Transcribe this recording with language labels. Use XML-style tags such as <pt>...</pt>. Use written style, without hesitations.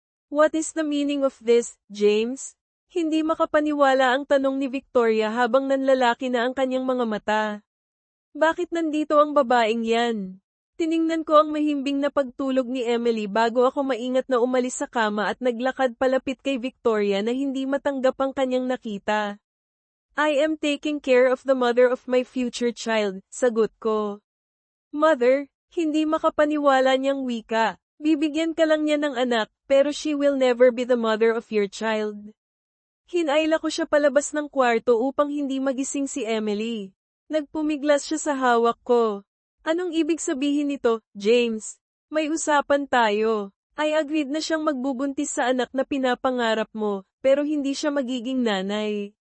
<en>What is the meaning of this, James?</en> <tl>Hindi makapaniwala ang tanong ni Victoria habang nanlalaki na ang kanyang mga mata. Bakit nandito ang babaeng yan? Tiningnan ko ang mahimbing na pagtulog ni Emily bago ako maingat na umalis sa kama at naglakad palapit kay Victoria na hindi matanggap ang kanyang nakita.</tl> <en>I am taking care of the mother of my future child,</en> <tl>sagot ko. Mother, hindi makapaniwala niyang wika. Bibigyan ka lang niya ng anak, pero</tl> <en>she will never be the mother of your child.</en> <tl>Hinayla ko siya palabas ng kwarto upang hindi magising si Emily. Nagpumiglas siya sa hawak ko. Anong ibig sabihin nito, James? May usapan tayo.</tl> <en>I agreed</en> <tl>na siyang magbubuntis sa anak na pinapangarap mo, pero hindi siya magiging nanay.</tl>